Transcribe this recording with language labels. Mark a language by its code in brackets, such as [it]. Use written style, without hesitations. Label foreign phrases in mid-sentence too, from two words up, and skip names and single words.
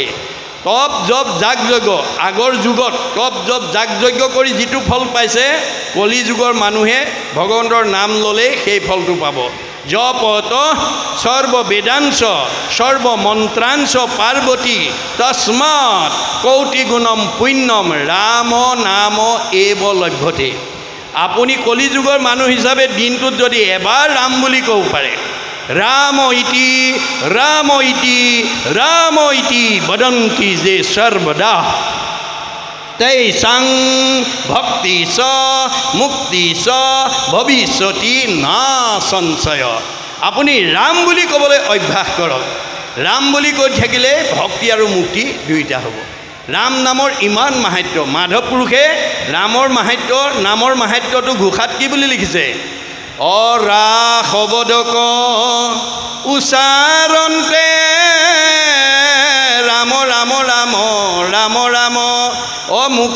[as] তপ জপ যাগ যজ্ঞ আগৰ যুগত তপ জপ যাগ যজ্ঞ কৰি যিটো ফল পাইছে কলি যুগৰ মানুহে ভগৱন্তৰ নাম ল'লে সেই ফলটো পাব জপত [sa] সৰ্ববেদাংশ সৰ্বমন্ত্ৰাংশ পাৰ্বতী তস্মাৎ কৌটি গুণম পুণ্যম ৰাম নাম এব লভ্যতে [as] আপুনি কলি যুগৰ মানুহ হিচাপে দিনটোত যদি এবাৰ ৰাম বুলি ক'ব পাৰে राम [sa] इति वदन्ति जे सर्वदा तैसां भक्ति स मुक्ति स भविष्यति ना संशय [as] আপুনি राम বুলি ক'বলৈ অভ্যাস কৰক राम বুলি কৈ থাকিলে ভক্তি আৰু মুক্তি দুইটা হ'ব राम নামৰ ইমান মাহাত্য মাধৱ পুৰুষে ৰামৰ মাহাত্য নামৰ মাহাত্যটো ঘোষাত কি বুলি লিখিছে অৰা শব্দক উচ্চাৰণতে ৰাম ৰাম ৰাম ৰাম ৰাম মুখ